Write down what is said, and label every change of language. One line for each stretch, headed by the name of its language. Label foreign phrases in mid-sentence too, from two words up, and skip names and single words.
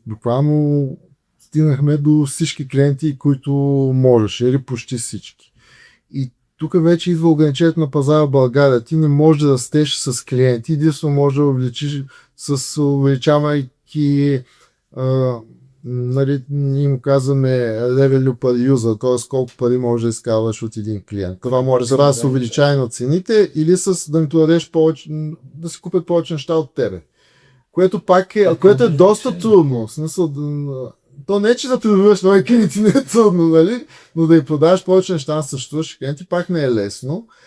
Bulgarian: Буквално стигнахме до всички клиенти, които можеше, или почти всички. И тук вече идва ограничението на пазара в България. Ти не можеш да растеш с клиенти, единствено може да увеличиш с увеличавайки нали, ние му казваме
English: revenue per user,
Bulgarian: т.е. колко пари може да изкарваш от един клиент. Това може да се увеличава на цените или да им дадеш повече, да си купят повече неща от тебе. Което пак което е доста трудно. В смисъл, то не е, че да придобиваш нови клиенти не е трудно, нали? Но да им продаваш повече неща на съществуващи клиенти пак не е лесно.